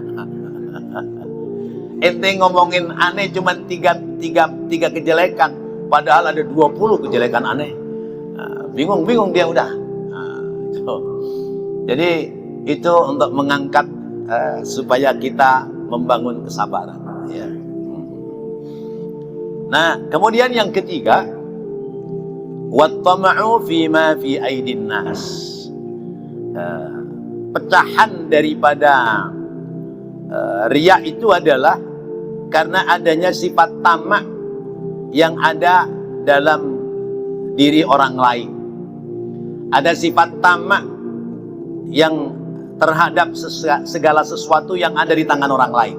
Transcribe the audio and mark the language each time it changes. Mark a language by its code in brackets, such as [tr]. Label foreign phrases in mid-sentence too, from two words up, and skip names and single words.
[id] Ente ngomongin aneh cuma tiga kejelekan, padahal ada 20 kejelekan aneh. Bingung-bingung dia udah. Jadi itu untuk mengangkat supaya kita membangun kesabaran. Ya. Nah, kemudian yang ketiga, [ar] والطمع فيما في أيدي الناس. [id] Pecahan daripada riya itu adalah karena adanya sifat tamak yang ada dalam diri orang lain. Ada sifat tamak yang terhadap segala sesuatu yang ada di tangan orang lain.